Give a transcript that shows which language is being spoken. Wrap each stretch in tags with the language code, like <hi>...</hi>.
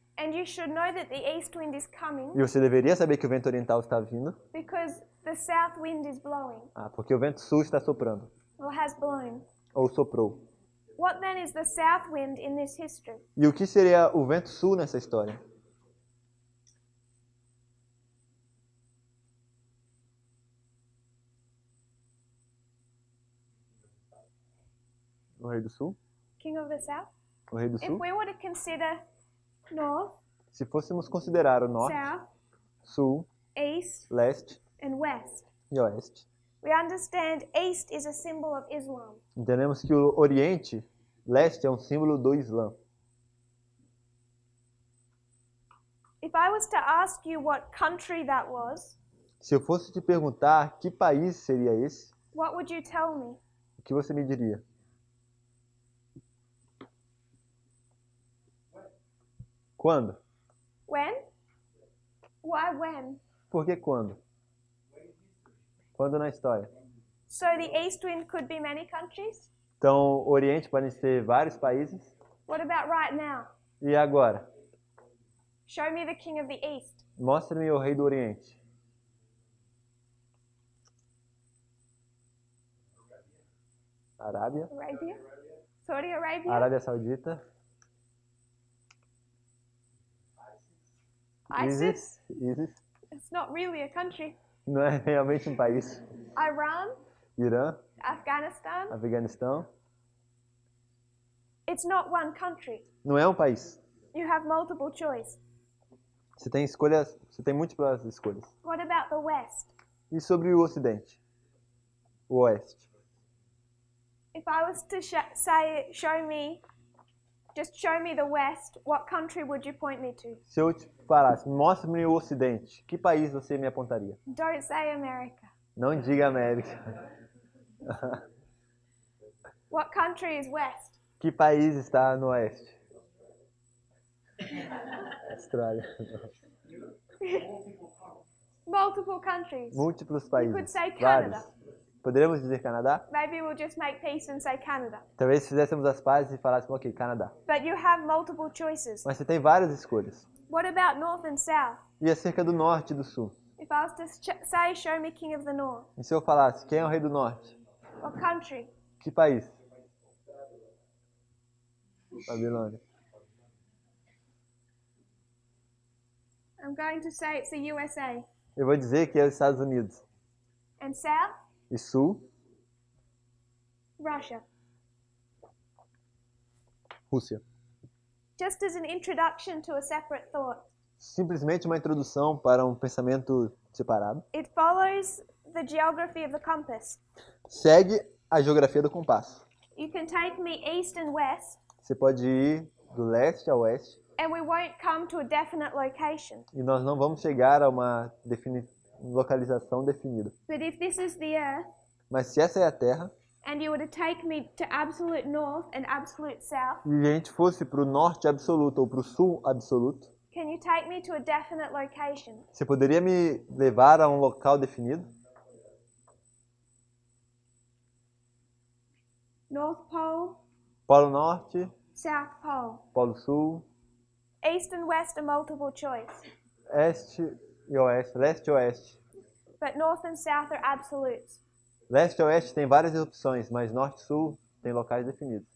<en>And you should know that the east wind is coming</en> <pt>E você deveria saber que o vento oriental está vindo.</pt> <en>because the south wind is blowing</en> <pt>Ah, porque o vento sul está soprando.</pt> <en>or has blown.</en> <pt>Ou soprou.</pt> <en>What then is the south wind in this history?</en> <pt>E o que seria o vento sul nessa história? O rei do sul?</pt> <en>King of the south?</en> <pt>O rei do</pt> <en>If</en> <pt>sul?</pt> <en>we were to consider north,</en> <pt>Se fôssemos considerar o norte,</pt> <en>south,</en> <pt>sul,</pt> <en>east,</en> <pt>leste</pt> <en>and west,</en> <pt>e oeste,</pt> <en>we understand east is a symbol of Islam.</en> <pt>entendemos que o oriente, leste, é um símbolo do Islã.</pt> <en>If I was to ask you what country that was,</en> <pt>Se eu fosse te perguntar que país seria esse,</pt> <en>what would you tell me?</en> <pt>o que você me diria? Quando?</pt> <en>When? Why when?</en> <pt>Por que quando? Quando na história?</pt> <en>So the east wind could be many countries?</en> <pt>Então, o Oriente podem ser vários países.</pt> <en>What about right now?</en> <pt>E agora?</pt> <en>Show me the king of the east.</en> <pt>Mostre-me o rei do Oriente. Arábia,</pt> <en>Arabia? Saudi Arabia?</en> <pt>Arábia Saudita,</pt> <en>ISIS? ISIS. It's not really a country.</en> <pt>Não é realmente um país.</pt> <en>Iran?</en> <pt>Irã,</pt> <en>Afghanistan?</en> <pt>Afeganistão.</pt> <en>It's not one country.</en> <pt>Não é um país.</pt> <en>You have multiple choice.</en> <pt>Você tem escolhas, você tem múltiplas escolhas.</pt> <en>What about the west?</en> <pt>E sobre o Ocidente? O Oeste.</pt> <en>If I was to just show me the west, what country would you point me to?</en> <pt>Se eu te falasse, mostre-me o Ocidente, que país você me apontaria?</pt> <en>Don't say America.</en> <pt>Não diga América.</pt> <en>What country is west?</en> <pt>Que país está no Oeste? Austrália.</pt> <en>Multiple countries.</en> <pt>Múltiplos</pt> <en>You</en> <pt>países.</pt> <en>could say Canada.</en> <pt>Vários. Poderíamos dizer Canadá?</pt> <en>Maybe we'll just make peace and say Canada.</en> <pt>Talvez fizéssemos as pazes e falássemos, ok, Canadá.</pt> <en>But you have multiple choices.</en> <pt>Mas você tem várias escolhas.</pt> <en>What about north and south?</en> <pt>E acerca do Norte e do Sul?</pt> <en>If I was to say, show me king of the north,</en> <pt>E se eu falasse, quem é o rei do Norte?</pt> <en>what country?</en> <pt>Que país? Babilônia.</pt> <en>I'm going to say it's the USA.</en> <pt>Eu vou dizer que é os Estados Unidos.</pt> <en>And south?</en> <pt>E Sul,</pt> <en>Russia.</en> <pt>Rússia.</pt> <en>Just as an introduction to a separate thought,</en> <pt>Simplesmente uma introdução para um pensamento separado.</pt> <en>it follows the geography of the compass.</en> <pt>Segue a geografia do compasso.</pt> <en>You can take me east and west,</en> <pt>Você pode ir do leste a oeste</pt> <en>and we won't come to a definite location.</en> <pt>e nós não vamos chegar a uma localização definida.</pt> <en>But if this is the earth,</en> <pt>Mas se essa é a Terra</pt> <en>and you were to take me to absolute north and absolute south,</en> <pt>e a gente fosse para o norte absoluto ou para o sul absoluto,</pt> <en>can you take me to a definite location?</en> <pt>você poderia me levar a um local definido?</pt> <en>North Pole,</en> <pt>Polo Norte,</pt> <en>South Pole.</en> <pt>Polo Sul,</pt> <en>East and west are multiple choice,</en> <pt>Este e Oeste, Leste e Oeste.</pt> <en>but north and south are absolutes.</en> <pt>Leste e Oeste tem várias opções, mas Norte e Sul tem locais definidos,</pt>